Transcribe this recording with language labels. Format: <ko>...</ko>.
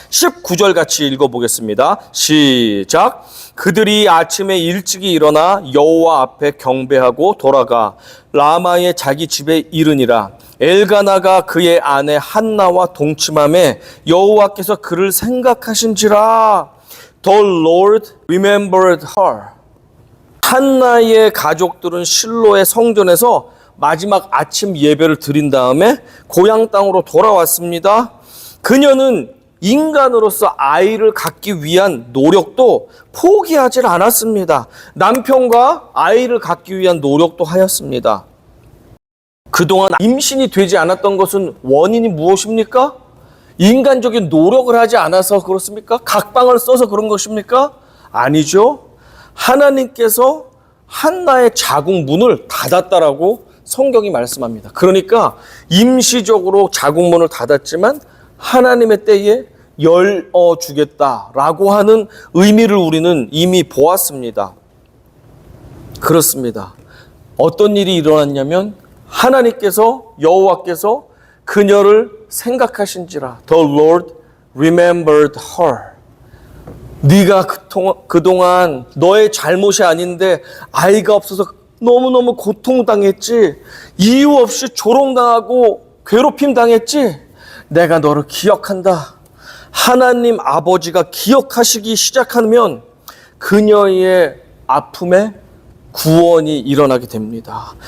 <ko>19절 같이 읽어보겠습니다. 시작. 그들이 아침에 일찍이 일어나 여호와 앞에 경배하고 돌아가 라마의 자기 집에 이르니라. 엘가나가 그의 아내 한나와 동침함에 여호와께서 그를 생각하신지라.</ko> <en>The Lord remembered her.</en> <ko>한나의 가족들은 실로의 성전에서 마지막 아침 예배를 드린 다음에 고향 땅으로 돌아왔습니다. 그녀는 인간으로서 아이를 갖기 위한 노력도 포기하지 않았습니다. 남편과 아이를 갖기 위한 노력도 하였습니다. 그동안 임신이 되지 않았던 것은 원인이 무엇입니까? 인간적인 노력을 하지 않아서 그렇습니까? 각방을 써서 그런 것입니까? 아니죠. 하나님께서 한나의 자궁 문을 닫았다라고 성경이 말씀합니다. 그러니까 임시적으로 자궁 문을 닫았지만 하나님의 때에 열어주겠다라고 하는 의미를 우리는 이미 보았습니다. 그렇습니다. 어떤 일이 일어났냐면 하나님께서 여호와께서 그녀를 생각하신지라.</ko> <en>The Lord remembered her.</en> <ko>네가 그동안 너의 잘못이 아닌데 아이가 없어서 너무너무 고통당했지. 이유 없이 조롱당하고 괴롭힘 당했지. 내가 너를 기억한다. 하나님 아버지가 기억하시기 시작하면 그녀의 아픔에 구원이 일어나게 됩니다.</ko>